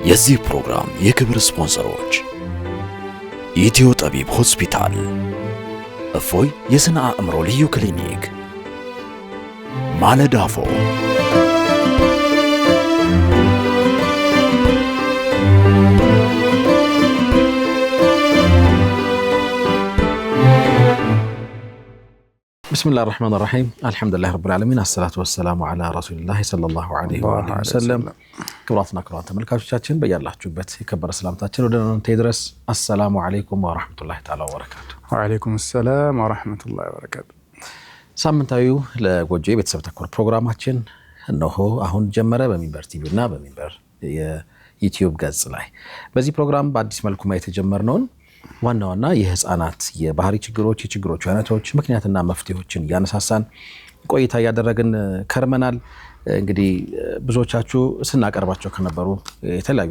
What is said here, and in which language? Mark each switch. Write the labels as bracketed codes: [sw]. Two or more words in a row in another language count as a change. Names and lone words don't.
[am] የዚህ ፕሮግራም የክብር ስፖንሰሮች ኢትዮ ጠቢብ ሆስፒታል፣ እፎይ የስነ አእምሮ ልዩ ክሊኒክ፣ ማለዳፎ፣ [ar] بسم الله الرحمن الرحيم الحمد لله رب العالمين الصلاة والسلام على رسول الله صلى الله عليه وسلم كبراتنا كبرات [am] ተመልካቾቻችን በያላችሁበት የከበረ ሰላምታችን ወደ እናንተ ይድረስ። [ar] السلام عليكم ورحمة الله تعالى وبركاته። وعليكم السلام ورحمة الله وبركاته። [am] ሳምንታዊው ለጎጆ ቤተሰብ ተኮር ፕሮግራማችን እነሆ አሁን ጀመረ። በሚንበር ቲቪ እና በሚንበር የዩቲዩብ ገጽ ላይ በዚህ ፕሮግራም በአዲስ መልኩ ማየት የጀመርነውን ዋና የህፃናት የባህሪ ችግሮች፣ የችግሮች አይነቶች፣ ምክንያትና መፍትሄዎችን ያነሳሳን ቆይታ ያደረግን ከርመናል። እንግዲህ ብዙዎቻችሁ ስናቀርባቸው ከነበሩ የተለያዩ